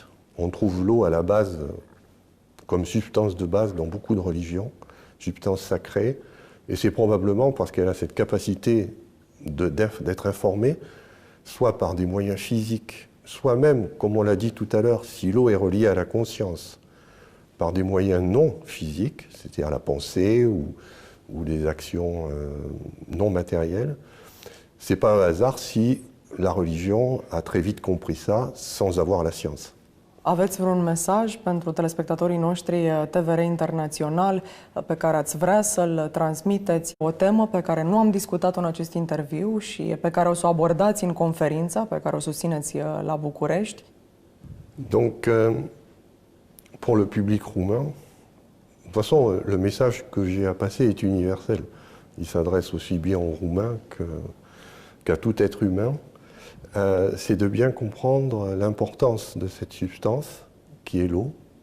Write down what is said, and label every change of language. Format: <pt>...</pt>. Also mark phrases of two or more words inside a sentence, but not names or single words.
<fr>On trouve l'eau à la base comme substance de base dans beaucoup de religions, substance sacrée, et c'est probablement parce qu'elle a cette capacité d'être informée, soit par des moyens physiques, soit même, comme on l'a dit tout à l'heure, si l'eau est reliée à la conscience, par des moyens non physiques, c'est-à-dire la pensée ou des actions non matérielles. C'est pas un hasard si la religion a très vite compris ça sans avoir la science.</fr> <ro>Aveți vreun mesaj pentru telespectatorii noștri TVR Internațional pe care ați vrea să-l transmiteți? O temă pe care nu am discutat-o în acest interviu și pe care o să o abordați în conferința pe care o susțineți la București?</ro> <fr>Donc, pour le public roumain, de toute façon, le message que j'ai à passer est universel. Il s'adresse aussi bien aux Roumains qu'à tout être humain. C'est de bien comprendre l'importance de cette substance qui est l'eau.</fr>